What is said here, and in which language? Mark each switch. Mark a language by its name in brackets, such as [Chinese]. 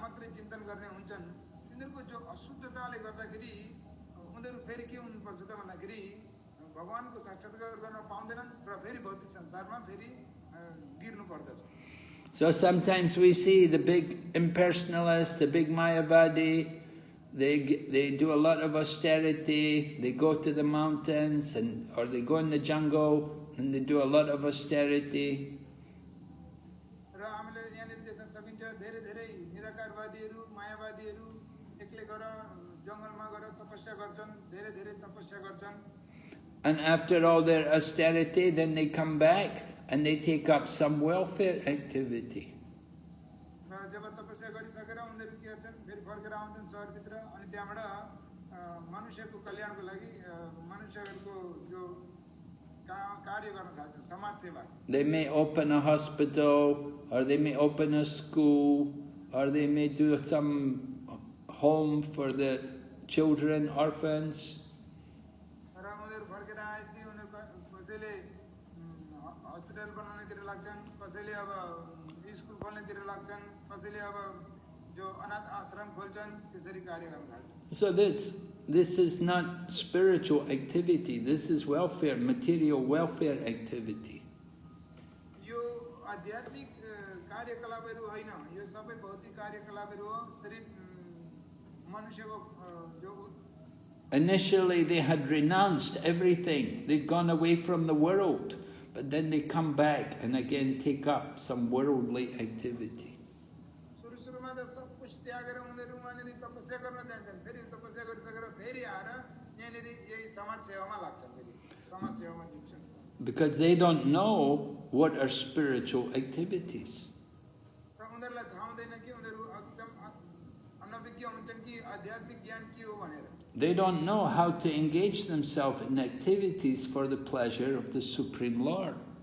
[Nepali] चिन्तन गर्ने हुन्छन् तिनीहरूको जो अशुद्धताले गर्दाखेरि उनीहरू फेरि के हुनुपर्छ त भन्दाखेरि भगवानको साक्षात्कार गर्न पाउँदैनन् र फेरि भौतिक संसारमा फेरि गिर्नु पर्दछ. [English] So sometimes we see the big impersonalists, the big Mayavadi, they do a lot of austerity, they go to the mountains or they go in the jungle and they do a lot of austerity. [Nepali] र हामीले यहाँनिर देख्न सकिन्छ धेरै धेरै निराकारवादीहरू मायावादीहरू एक्लै गएर जंगलमा गएर तपस्या गर्छन्, धेरै धेरै तपस्या गर्छन्. [English] And after all their austerity, then they come back and they take up some welfare activity. [Nepali] जब तपस्या गरिसकेर उनीहरू के गर्छन् फेरि फर्केर आउँछन् शहरभित्र अनि त्यहाँबाट मनुष्यको कल्याणको लागि मनुष्यहरूको जो कार्य गर्न थाल्छन् समाज सेवा. [English] They may open a hospital or they may open a school or they may do some home for the children, orphans. [Nepali] र उनीहरू फर्केर आएपछि उनीहरू कसैले हस्पिटल बनाउनेतिर लाग्छन्, कसैले अब स्कुल खोल्नेतिर लाग्छन्, कसैले अब जो अनाथ आश्रम खोल्छन्, त्यसरी कार्य गर्न थाल्छन्. [English] So this is not spiritual activity, this is welfare, material welfare activity. [Nepali] यो आध्यात्मिक कार्यकलापहरू होइन, यो सबै भौतिक कार्यकलापहरू हो. सिर्फ मनुष्यको जो [English] Initially they had renounced everything, they'd gone away from the world, but then they come back and again take up some worldly activity. [Nepali] सुरुमा त सब कुछ त्यागेर उनीहरू वहाँनिर तपस्या गर्न जान्छन्, फेरि तपस्या गरिसकेर फेरि आएर यहाँनिर यही समाज सेवामा लाग्छन्, फेरि समाज सेवामा जुट्छन्. [English] Because they don't know what are spiritual activities. [Nepali] र उनीहरूलाई थाहा हुँदैन कि उनीहरू एकदम अनभिज्ञ हुन्छन् कि आध्यात्मिक ज्ञान के हो भनेर. [English] They don't know how to engage themselves in activities for the pleasure of the Supreme Lord.